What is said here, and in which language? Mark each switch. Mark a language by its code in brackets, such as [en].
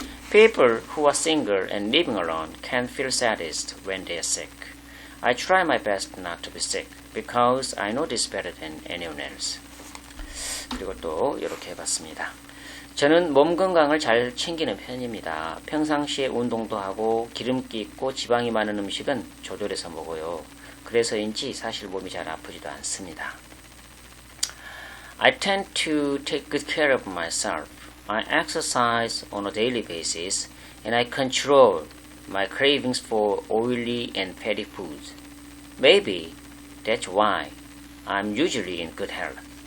[en] People who are single and living alone can feel saddest when they are sick. I try my best not to be sick because I know this better than anyone else. [ko] 그리고 또 이렇게 해봤습니다. 저는 몸 건강을 잘 챙기는 편입니다. 평상시에 운동도 하고 기름기 있고 지방이 많은 음식은 조절해서 먹어요. 그래서인지 사실 몸이 잘 아프지도 않습니다. [en] I tend to take good care of myself. I exercise on a daily basis and I control my cravings for oily and fatty foods. Maybe that's why I'm usually in good health.